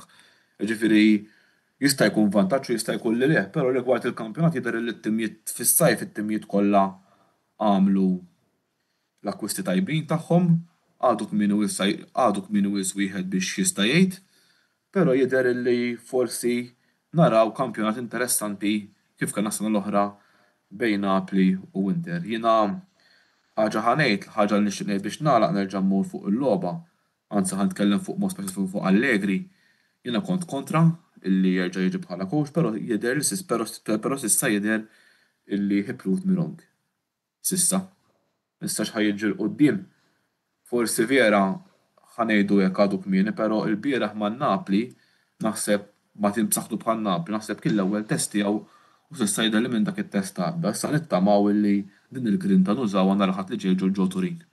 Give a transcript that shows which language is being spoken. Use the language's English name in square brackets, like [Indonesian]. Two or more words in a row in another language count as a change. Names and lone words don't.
[Maltese] Ġifieri jista' jkun vantaġġ u jista' jkun li leh, però rigward il-kampjonat jidher li t-timijiet fis-sajf it-timijiet kollha għamlu l-akkwisti tajbin tagħhom, għadu kmienu wis wieħed biex jista' jgħid, però jidher li forsi naraw kampjonat interessanti kif kien is-sena l-oħra bejn Napoli u Inter. Jiena ħaġa ħanejt, ħaġa li nixtieq ngħid biex nagħlaq nerġa' mmur fuq il-logħba, anzi ħanitkellem fuq mod speċifiku fuq Allegri. Jiena kont kontra illi jerġa' jiġi bħala coach, però jidher però s'issa jidher illi [English] he proved me wrong. [Maltese] S'issa. Issa x'ħajjiġi l-qudiem. Forsi vera ħanejdu jekk għadu kmieni, però l-bieraħ man-Napli naħseb ma tim b'saħħtu bħal Napli, naħseb kien l-ewwel test tiegħu u s'issa jidher li minn dak it-test għadda. Issa nittamaw illi din il-grinta nużawha nhar ħadd li ġej ġo Turin.